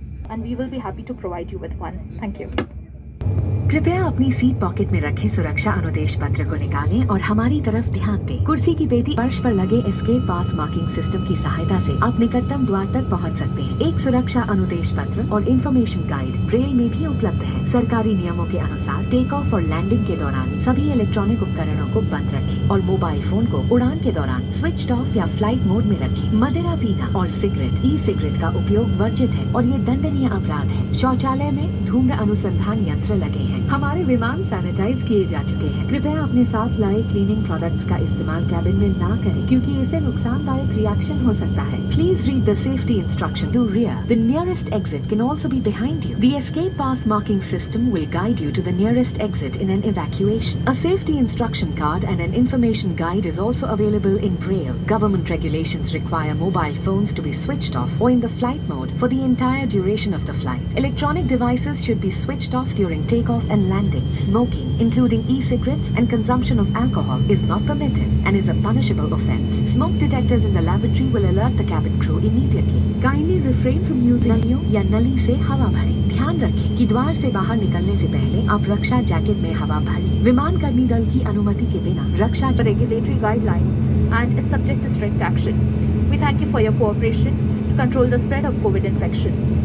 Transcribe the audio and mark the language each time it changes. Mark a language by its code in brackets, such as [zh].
[en] And we will be happy to provide you with one. Thank you. [hi] कृपया अपनी seat pocket में रखें, सुरक्षा अनुदेश पत्र को निकालें और हमारी तरफ ध्यान दें। कुर्सी की पेटी फर्श पर लगे एस्केप पाथ मार्किंग सिस्टम की सहायता से आप निकटतम द्वार तक पहुंच सकते हैं। एक सुरक्षा अनुदेश पत्र और इंफॉर्मेशन गाइड ब्रेल में भी उपलब्ध है। सरकारी नियमों के अनुसार टेक ऑफ और लैंडिंग के दौरान सभी इलेक्ट्रॉनिक उपकरणों को बंद रखें और मोबाइल फोन को उड़ान के दौरान स्विच ऑफ या फ्लाइट मोड में रखें। मदिरा पीना और सिगरेट, ई सिगरेट का उपयोग वर्जित है और ये दंडनीय अपराध है। शौचालय में धूम्र अनुसंधान यंत्र लगे हैं। हमारे विमान सैनिटाइज किए जा चुके हैं। कृपया अपने साथ लाए क्लीनिंग प्रोडक्ट्स का इस्तेमाल कैबिन में ना करें क्योंकि इससे नुकसानदायक रिएक्शन हो सकता है। [en] Please read the safety instruction to rear. The nearest exit can also be behind you. The escape path marking system will guide you to the nearest exit in an evacuation. A safety instruction card and an information guide is also available in Braille. Government regulations require mobile phones to be switched off or in the flight mode for the entire duration of the flight. Electronic devices should be switched off during takeoff and landing. Smoking, including e-cigarettes and consumption of alcohol, is not permitted and is a punishable offence. Smoke detectors in the lavatory will alert the cabin crew immediately. Kindly refrain from using [hi] नलियों या नली से हवा भरें। ध्यान रखें कि द्वार से बाहर निकलने से पहले आप रक्षा जैकेट में हवा भर लें। विमान कर्मी दल की अनुमति के बिना रक्षा [en] Regulatory guidelines and is subject to strict action. We thank you for your cooperation to control the spread of COVID infection.